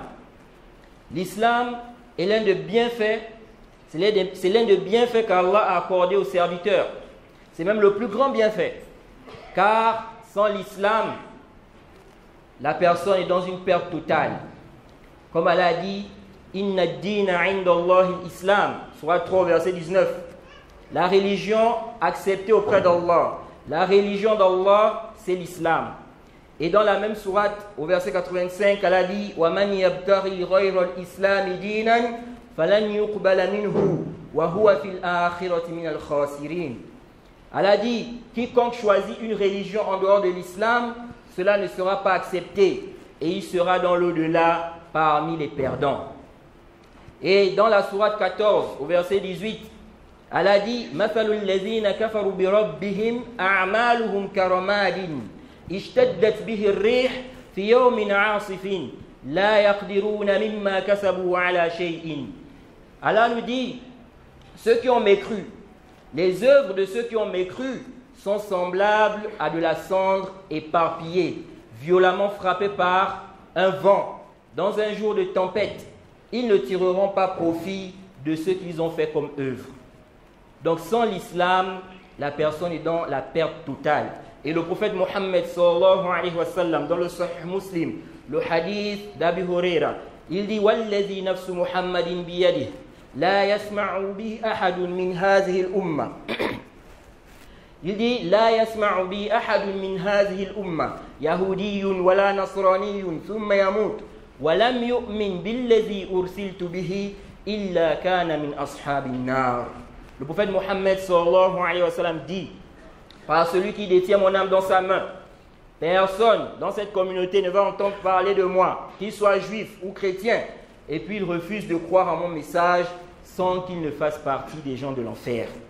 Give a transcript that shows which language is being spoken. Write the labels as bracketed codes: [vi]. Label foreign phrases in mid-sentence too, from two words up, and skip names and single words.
[fr] L'islam est l'un des bienfaits, c'est l'un des bienfaits qu'Allah a accordé aux serviteurs. C'est même le plus grand bienfait. Car sans l'islam, la personne est dans une perte totale. Comme Allah a dit: [ar] إن الدين عند الله الإسلام, [fr] Sourate 3, verset 19. La religion acceptée auprès d'Allah, la religion d'Allah, c'est l'islam. Et dans la même sourate, au verset 85, Allah dit: [ar] ومن يبتغ غير الإسلام دينا فلن يقبل منه وهو في الآخرة من الخاسرين. [fr] Allah dit: quiconque choisit une religion en dehors de l'islam, cela ne sera pas accepté et il sera dans l'au-delà parmi les perdants. Et dans la sourate 14, au verset 18, Allah dit: [ar] مثل الذين كفروا بربهم أعمالهم كرماد اشتدت به الريح في يوم عاصف لا يقدرون مما كسبوا على شيء. [fr] Allah nous dit: ceux qui ont mécru, les œuvres de ceux qui ont mécru sont semblables à de la cendre éparpillée, violemment frappée par un vent dans un jour de tempête. Ils ne tireront pas profit de ce qu'ils ont fait comme œuvre. Donc sans l'islam, la personne est dans la perte totale. Et le prophète Mohammed [ar] صلى الله عليه وسلم, [fr] dans le Sahih Muslim, le hadith d'Abi Huraira, il dit [ar] والذي نفس محمد بيده لا يسمع بي أحد من هذه الأمة. [fr] Il dit [ar] لا يسمع بي أحد من هذه الأمة يهودي ولا نصراني ثم يموت ولم يؤمن بالذي أرسلت به إلا كان من أصحاب النار. [fr] Le prophète Mohammed [ar] صلى الله عليه وسلم [fr] dit Par celui qui détient mon âme dans sa main, personne dans cette communauté ne va entendre parler de moi, qu'il soit juif ou chrétien, et puis il refuse de croire à mon message sans qu'il ne fasse partie des gens de l'enfer.